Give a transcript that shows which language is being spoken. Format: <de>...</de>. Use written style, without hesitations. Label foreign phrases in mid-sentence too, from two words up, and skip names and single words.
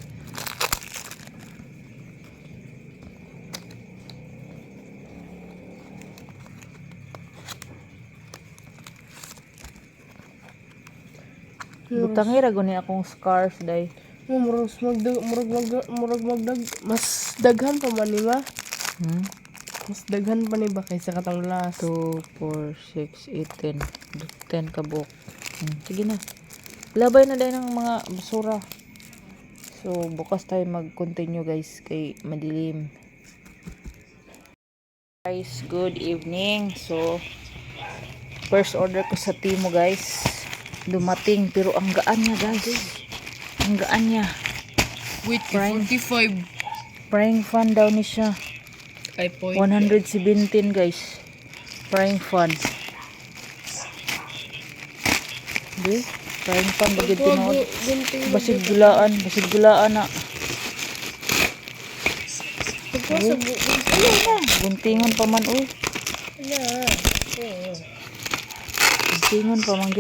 <ceb>Butangi ra guni akong scarf day. Murag magdag. Mas daghan pa man ni ba? Hmm? Mas daghan pa ni ba kaysa katong last? 2, 4, 6, 8, 10. 10 ka buok. Sige na. Labay na din ng mga basura.</ceb> <tl>So, bukas tayo mag-continue guys kay madilim. Guys,</tl> <en>good evening.</en> <tl>So, first order ko sa Timo guys. Dumating pero ang gaan niya guys. Ang gaan niya. Wait, Prime. 45.</tl> <en>Frying fan</en> <ceb>daw ni siya. Ay, point.</ceb> <en>117 guys. Frying fan.</en> <ceb>Di?</ceb> <en>Frying pan</en> <ceb>bagay tinood. Basig gulaan na. Guntingon pa man uy. Guntingon pa man gid.</ceb>